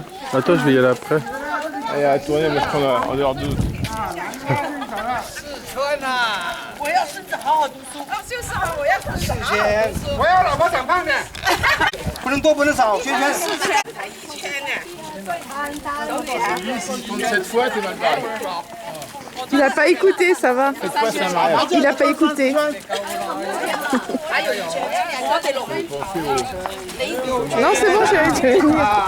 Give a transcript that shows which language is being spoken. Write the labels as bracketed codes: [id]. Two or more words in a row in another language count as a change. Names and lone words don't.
[fr] Attends, je vais y aller après. Allez, à tourner, mais je prends en dehors de... [zh] 我要孙子好好读书，就是啊，我要孙子好好读书。我要老婆长胖点，不能多不能少，圈圈 4千才1000呢。 [fr] Cette fois, tu vas le faire. Il a pas écouté, ça va. Il a pas écouté. Non, c'est bon, j'avais été venir.